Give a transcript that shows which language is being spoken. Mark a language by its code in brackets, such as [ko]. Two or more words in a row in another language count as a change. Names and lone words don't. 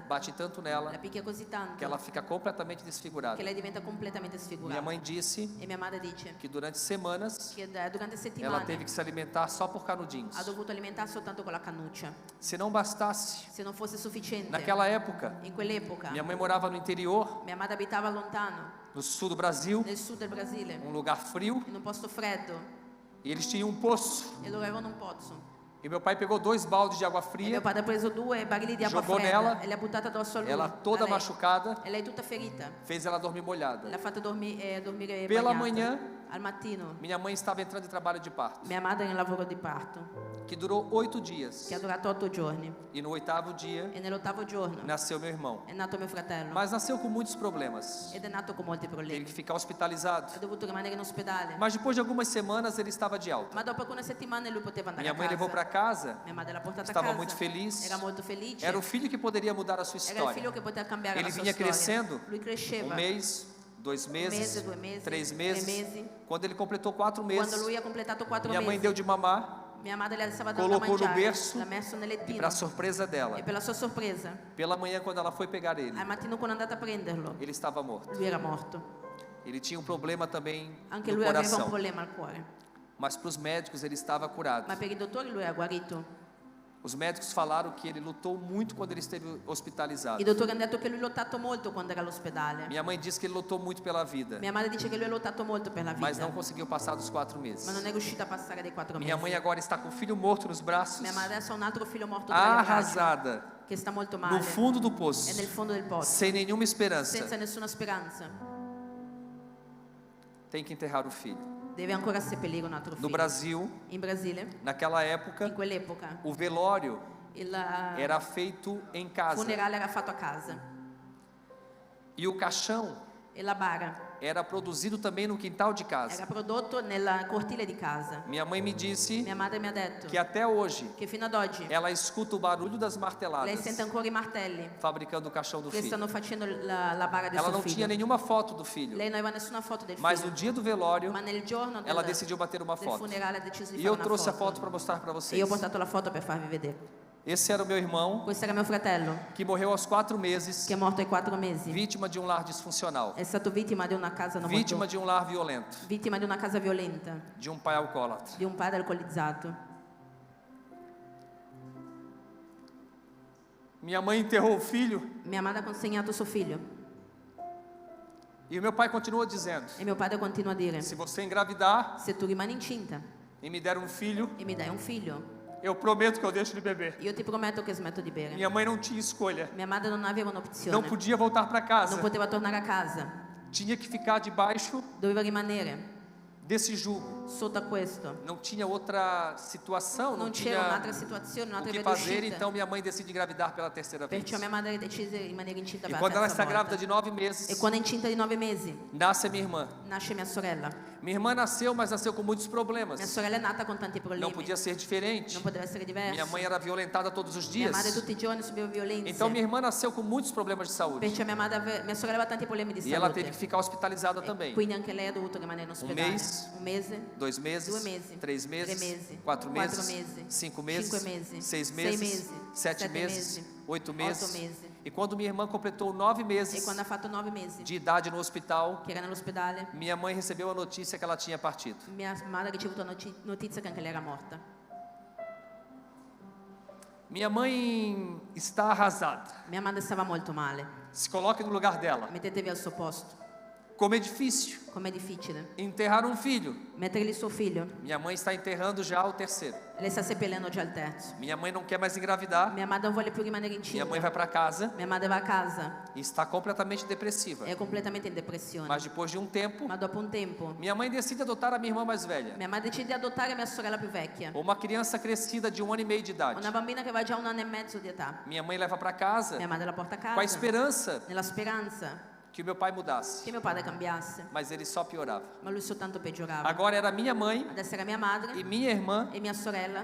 [pt] bate tanto [it] la [pt] nela [it] picchia così tanto [pt] que ela fica completamente desfigurada. [it] che lei diventa completamente [pt] Minha [it] sfigurata. [pt] mãe disse [it] E mia madre dice [pt] que durante semanas [it] che durante [pt] ela [it] settimane [pt] teve que se alimentar só por canudinhos. [it] ha dovuto alimentarsi soltanto con la cannuccia. [pt] Se não bastasse, [it] Se non fosse sufficiente, [pt] naquela época, [it] in quell'epoca [pt] minha mãe morava no interior, [it] mia madre abitava lontano, [pt] no sul do Brasil, [it] nel sud del Brasile, [pt] um lugar frio, [it] in un posto freddo, [pt] e eles tinham um poço. [it] e loro avevano un pozzo. [pt] E meu pai pegou 2 baldes de água [it] E mio [pt] fria, [it] padre ha preso 2 barili di acqua [pt] Jogou [it] fredda [pt] nela, [it] e le ha buttata addosso a lui. [pt] ela toda [it] a lei. [pt] machucada, [it] E lei tutta ferita. [pt] fez ela dormir molhada. [it] L'ha fatta dormire [pt] Pela [it] bagnata. [pt] manhã, [it] Al mattino, [pt] minha mãe estava entrando em trabalho de parto, [it] mia madre nel lavoro di parto, [pt] que durou 8 dias. [it] che ha durato 8 giorni. [pt] E no 8º dia, [it] E nell'8º giorno [pt] nasceu meu irmão. [it] è nato mio fratello. [pt] Mas nasceu com muitos problemas. [it] Ed è nato con molti [pt] Teve [it] problemi. [pt] que ficar hospitalizado. [it] Ha dovuto rimanere in ospedale. [pt] Mas depois de algumas semanas, ele estava de alta. [it] Ma dopo alcune settimane lui poteva andare [pt] Minha [it] a [pt] mãe [it] casa. [pt] levou para casa, [it] Mia madre l'ha portata a [pt] estava [it] casa. [pt] muito feliz. [it] Era molto felice. [pt] Era o filho que poderia mudar a sua [it] Era il figlio [pt] história. [it] che poteva cambiare [pt] Ele [it] la sua [pt] vinha [it] storia. [pt] crescendo, [it] Lui cresceva. [pt] 1 [it] mês, 2 meses, [pt] mese, 2 mesi, [it] 3 [pt] 3 [it] meses. [pt] mesi. [it] Quando ele completou 4 [pt] Quando [it] meses, [pt] lui ha completato 4 [it] minha mãe [pt] mesi, [it] deu de mamar [pt] Mia madre le stava dando da [it] colocou no [pt] mangiare, [it] berço [pt] l'ha messo nel [it] e, [pt] lettino. [it] para surpresa dela, [pt] E per la sua sorpresa, [it] pela manhã, quando ela foi pegar ele, [pt] al mattino quando è andata a prenderlo, [it] ele estava morto. [pt] lui era morto. [it] Ele tinha um problema também [pt] Anche [it] no [pt] lui aveva un [it] coração, [pt] problema al cuore. [it] mas para os médicos ele estava curado. [pt] Ma per i dottori lui era guarito. [it] Os médicos falaram que ele lutou muito quando ele esteve hospitalizado. [pt] I dottori hanno detto che lui ha lottato molto quando era all'ospedale. [it] Minha mãe disse que ele lutou muito pela vida, [pt] Mia madre dice che lui ha lottato molto per la [it] mas [pt] vita, [it] não conseguiu passar dos 4 meses. [pt] ma non è riuscita a passare dei 4 [it] Minha [pt] mesi. [it] mãe agora está com o filho morto nos braços, [pt] Mia madre adesso ha un altro figlio morto tra le braccia, [it] arrasada, [pt] che sta molto male, [it] no fundo do [pt] è [it] poço, [pt] nel fondo del pozzo, [it] sem nenhuma esperança. [pt] senza nessuna speranza. [it] Tem que enterrar o filho. [pt] Deve ancora seppellire un altro [it] No [pt] figlio. [it] Brasil, [pt] In Brasile, [it] naquela [pt] in [it] época, [pt] quell'epoca, [it] o velório [pt] il [it] era feito em casa [pt] funerale era fatto a casa [it] e o caixão [pt] e la bara [it] era produzido também no quintal de casa. [pt] era prodotto nel cortile di casa. [it] Minha mãe me disse [pt] Mia madre mi ha detto [it] que até hoje [pt] che fino ad oggi [it] ela escuta o barulho das [pt] lei [it] marteladas [pt] sente ancora i martelli [it] fabricando o caixão do [pt] che [it] filho. [pt] stanno facendo la bara del [it] Ela [pt] suo [it] não [pt] figlio. [it] tinha nenhuma foto do filho, [pt] Lei non aveva nessuna foto del [it] mas no [pt] figlio, [it] dia do velório [pt] ma nel giorno [it] ela decidiu bater uma [pt] del [it] foto. [pt] funerale ha deciso di [it] E [pt] fare [it] eu [pt] una [it] trouxe a [pt] foto. [it] foto para mostrar para [pt] E [it] vocês. [pt] io ho portato la foto per farvi vedere. [it] Esse era o meu irmão [pt] Questo era mio fratello, [it] que morreu aos 4 meses, [pt] che è morto ai 4 mesi. [it] vítima de um lar disfuncional, [pt] È stato vittima di una casa non [it] vítima [pt] molto, [it] de um lar violento, [pt] vittima di una casa violenta, [it] de um pai alcoólatra. [pt] di un padre alcolizzato. [it] Minha mãe enterrou o filho [pt] Mia madre ha consegnato suo figlio [it] e o meu pai continua dizendo: [pt] e mio padre continua a dire: [it] se você engravidar [pt] se tu rimani incinta [it] e me der um filho, [pt] e mi dai un figlio, [it] eu prometo que eu deixo de beber. [pt] io ti prometto che smetto di bere. [it] Minha mãe não tinha escolha, [pt] Mia madre non aveva [it] não [pt] un'opzione, [it] podia voltar para casa, [pt] non poteva tornare a casa, [it] tinha que ficar debaixo [pt] doveva rimanere [it] desse jugo. [pt] sotto a questo. [it] Não tinha outra situação, não [pt] Non c'era un'altra [it] tinha [pt] situazione, [it] o [pt] un'altra [it] que [pt] via [it] fazer, [pt] d'uscita. [it] então minha mãe decide engravidar pela terceira vez. [pt] Perciò mia madre decise di rimanere incinta [it] E [pt] per [it] quando [pt] la [it] ela [pt] terza [it] está grávida [pt] volta. [it] de 9 meses, [pt] E quando è incinta di 9 mesi, [it] nasce a minha irmã. [pt] nasce mia sorella. [it] Minha irmã nasceu, mas nasceu com muitos problemas. [pt] Mia sorella è nata con tanti problemi. [it] Não podia ser diferente. [pt] Non poteva essere diverso. [it] Minha mãe era violentada todos os [pt] Mia [it] dias. [pt] madre tutti i giorni subiva violenze. [it] Então minha irmã nasceu com muitos problemas de saúde. [pt] Perciò mia sorella aveva tanti problemi di [it] E [pt] ela [it] salute. [pt] teve que ficar hospitalizada também. [it] Quindi anche lei ha dovuto rimanere in ospedale. [pt] mês, [it] Un mese, [pt] 2 meses, [it] 2 mesi, [pt] 3 meses, [it] 3 mesi, [pt] 4 [it] 4 [pt] meses, [it] mesi, [pt] 5 meses, [it] 5 mesi, [pt] 6 [it] 6 [pt] meses, [it] mesi, [pt] 7 [it] 7 [pt] meses, [it] mesi, [pt] 8 [it] 8 [pt] meses. [it] mesi. [pt] E quando minha irmã completou 9 [it] E [pt] meses [it] quando ha fatto 9 mesi [pt] de idade no hospital, [it] che era nell'ospedale, [pt] minha mãe recebeu a notícia que ela tinha partido. [it] mia madre ha ricevuto notizia che anche lei era morta. [pt] Minha mãe está arrasada. [it] Mia madre stava molto male. [pt] Se coloque no lugar dela. [it] Mettetevi al suo posto. [pt] Como é difícil [it] Com'è difficile [pt] enterrar um filho. [it] mettergli suo figlio. [pt] Minha mãe está enterrando já o terceiro. [it] Lei sta seppellendo già il terzo. [pt] Minha mãe não quer mais engravidar. [it] Mia madre non vuole più rimanere [pt] Minha [it] incinta. [pt] mãe vai para casa [it] Mia madre va a casa, [pt] e está completamente depressiva. [it] è completamente in depressione. [pt] Mas depois de um tempo, [it] Ma dopo un tempo, [pt] minha mãe decide adotar a minha irmã mais velha. [it] mia madre decide di adottare mia sorella più vecchia. [pt] Uma criança crescida de 1 ano e meio de idade. [it] Una bambina che va già 1 anno e mezzo di età. [pt] Minha mãe leva para casa [it] Mia madre la porta a [pt] com a [it] casa, [pt] esperança [it] nella speranza [pt] que o meu pai mudasse. [it] che mio padre cambiasse. [pt] Mas ele só piorava. [it] Ma lui soltanto peggiorava. [pt] Agora era minha mãe [it] Adesso era mia madre [pt] e minha irmã [it] e mia sorella